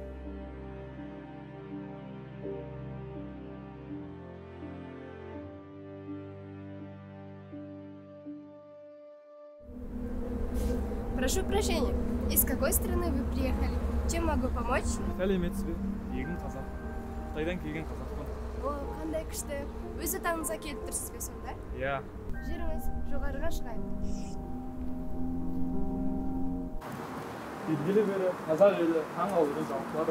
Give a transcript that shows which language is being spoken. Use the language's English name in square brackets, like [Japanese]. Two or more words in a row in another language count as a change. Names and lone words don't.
[Russian] Прошу прощения, из какой страны вы приехали? Чем могу помочь? [Kazakh] Сәлеметсіз бе? Егін қазақ. Қытайдан келген қазақпын. О, қандай күшті. Өз отаныңызға келіп тұрсыз бе сонда? Иә. Жүріңіз, жоғарыға шығайық. Белгілі бері қазақ елі таң қалдырып жалпылады.